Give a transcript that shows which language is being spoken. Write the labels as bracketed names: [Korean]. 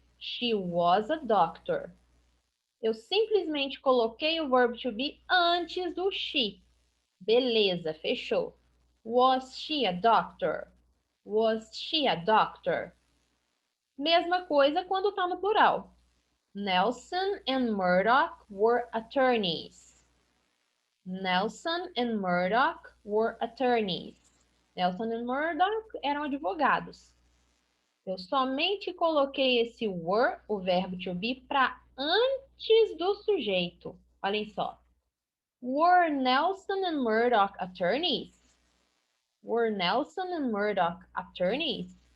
[English] She was a doctor. [Portuguese] Eu simplesmente coloquei o verbo to be antes do she. Beleza, fechou. [English] Was she a doctor? Was she a doctor? [Portuguese] Mesma coisa quando está no plural. [English] Nelson and Murdoch were attorneys. Nelson and Murdoch were attorneys. [Portuguese] Nelson e Murdoch eram advogados. Eu somente coloquei esse were, o verbo to be, para antes do sujeito. Olhem só. [English] Were Nelson and Murdoch attorneys? Were Nelson and Murdoch attorneys?